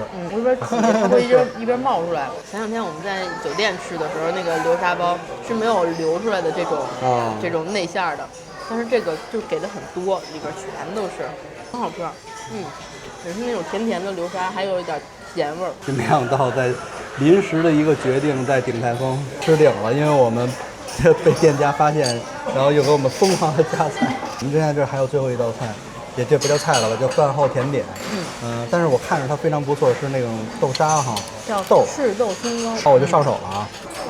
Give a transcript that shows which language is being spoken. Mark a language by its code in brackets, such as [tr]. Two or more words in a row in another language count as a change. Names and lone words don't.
[zh] 我這邊它會一邊冒出來。前2天我們在酒店吃的時候，那個流沙包是沒有流出來的這種內餡的，但是這個就給的很多，裡邊全都是，很好吃。也是那種甜甜的流沙，還有一點鹹味兒。沒想到在臨時的一個決定，在鼎泰豐吃頂了，因為我們被店家發現，然後又給我們瘋狂的加菜。我們現在這還有最後一道菜，也這不叫菜了吧，叫飯後甜點。但是我看着它非常不錯，是那種豆沙哈，叫赤豆春糕。我就上手了啊。